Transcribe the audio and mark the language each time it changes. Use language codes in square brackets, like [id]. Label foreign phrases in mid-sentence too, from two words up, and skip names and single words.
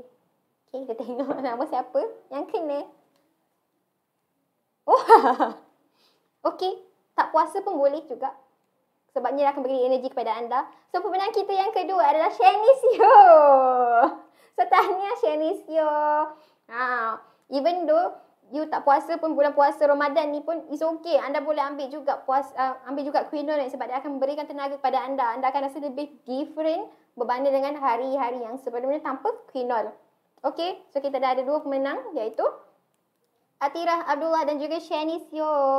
[ms] Okay, kita tengok nama siapa yang kena. Okay, tak puasa pun boleh juga. Sebabnya akan beri energi kepada anda. So, pemenang kita yang kedua adalah Shenisio. So, tahniah Shenisio. [en] Even though you [ms] tak puasa pun, bulan puasa Ramadan ni pun [en] is okay. [ms] Anda boleh ambil juga ambil juga Quinol ni sebab dia akan memberikan tenaga kepada anda. Anda akan rasa lebih different berbanding dengan hari-hari yang sebelumnya tanpa Quinol. [en] Okay, so [ms] kita dah ada 2 pemenang iaitu Atira Abdullah dan juga Shenisio.